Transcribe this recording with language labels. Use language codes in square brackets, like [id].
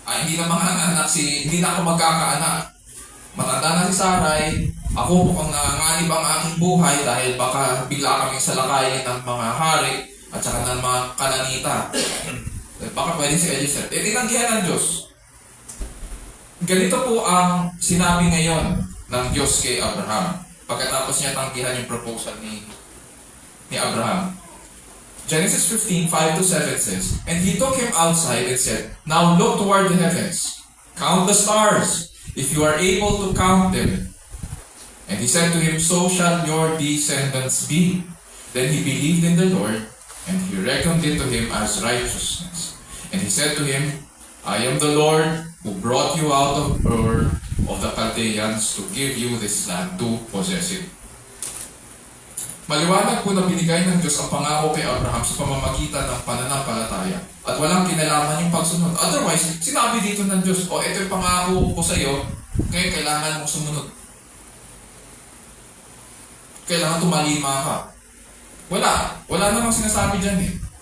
[tl] Hindi na ako magkakaanak. Matanda na si Sarai, ako mukhang nanganganib ang aking buhay dahil baka bigla kaming salakayin ng mga hari at saka ng mga Kananita. Baka pwede si Eliezer. Tinanggihan ng Diyos. Ganito po ang sinabi ngayon ng Diyos kay Abraham pagkatapos niya tanggihan yung proposal ni Abraham. [en] Genesis 15, 5-7 says, "And he took him outside and said, 'Now look toward the heavens, count the stars, if you are able to count them.' And he said to him, 'So shall your descendants be.' Then he believed in the Lord, and he reckoned it to him as righteousness. And he said to him, 'I am the Lord who brought you out of Ur of the Chaldeans to give you this land to possess it.'" [tl] Maliwanag po na binigay ng Diyos ang pangako kay Abraham sa pamamagitan ng pananampalataya at walang kinalaman yung pagsunod. Otherwise, sinabi dito ng Diyos, ito yung pangako ko sa iyo, ngayon kailangan mong sumunod. Kailangan tumalima ka. Wala namang sinasabi dyan eh.